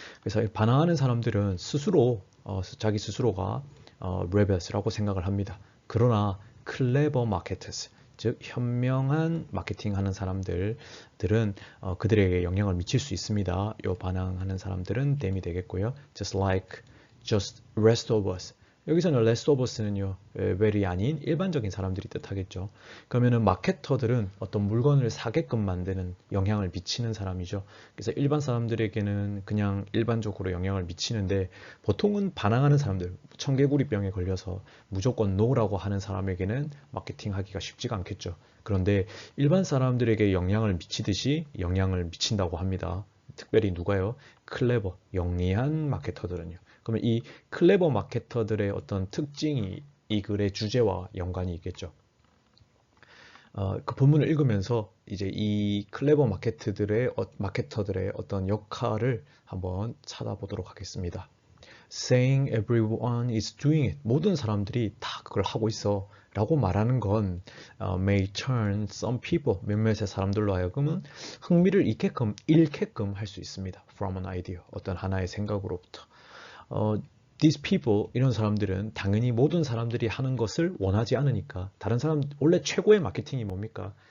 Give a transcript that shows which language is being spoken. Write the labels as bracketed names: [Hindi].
[Korean] 그래서 반항하는 사람들은 스스로 자기 스스로가 rebels라고 생각을 합니다. 그러나 clever marketers, 즉 현명한 마케팅하는 사람들은 그들에게 영향을 미칠 수 있습니다. 요 반항하는 사람들은 them이 되겠고요. [English] Just like, just rest of us. [Korean] 여기서는 rest of us는요, well이 아닌 일반적인 사람들이 뜻하겠죠. 그러면은 마케터들은 어떤 물건을 사게끔 만드는 영향을 미치는 사람이죠. 그래서 일반 사람들에게는 그냥 일반적으로 영향을 미치는데 보통은 반항하는 사람들, 청개구리병에 걸려서 무조건 no라고 하는 사람에게는 마케팅하기가 쉽지가 않겠죠. 그런데 일반 사람들에게 영향을 미치듯이 영향을 미친다고 합니다. 특별히 누가요? 클레버, 영리한 마케터들은요. 그러면 이 클레버 마케터들의 어떤 특징이 이 글의 주제와 연관이 있겠죠. 그 본문을 읽으면서 이제 이 클레버 마케터들의 어떤 역할을 한번 찾아보도록 하겠습니다. [English] Saying everyone is doing it. [Korean] 모든 사람들이 다 그걸 하고 있어 라고 말하는 건 may turn some people, 몇몇의 사람들로 하여금은 흥미를 잃게끔 할 수 있습니다. From an idea, 어떤 하나의 생각으로부터. These people, 이런 사람들은 당연히 모든 사람들이 하는 것을 원하지 않으니까 다른 사람, 원래 최고의 마케팅이 뭡니까?